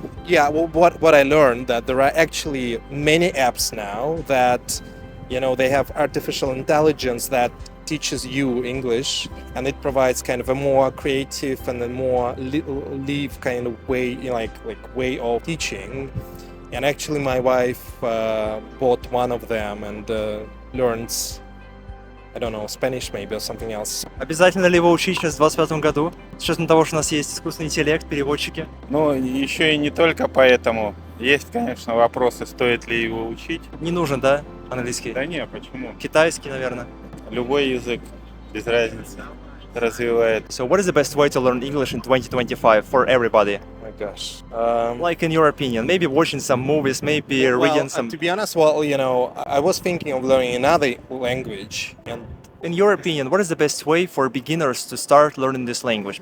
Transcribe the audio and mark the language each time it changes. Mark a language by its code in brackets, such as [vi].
[en] Yeah, well, what I learned that there are actually many apps now that, they have artificial intelligence that teaches you English, and it provides kind of a more creative and a more live kind of way, way of teaching. And actually, my wife bought one of them and learns, I don't know, Spanish maybe or something else. [ru] Обязательно ли его учить сейчас в 2025 году? С учетом того, что у нас есть искусственный интеллект, переводчики. Ну, еще и не только поэтому. Есть, конечно, вопросы, стоит ли его учить. Не нужен, да, английский? Да не, почему? Китайский, наверное. Любой язык, без разницы, развивает. [en] So what is the best way to learn English in 2025 for everybody? Oh my gosh. Like in your opinion, maybe watching some movies, maybe reading some... To be honest, I was thinking of learning another language. And in your opinion, what is the best way for beginners to start learning this language?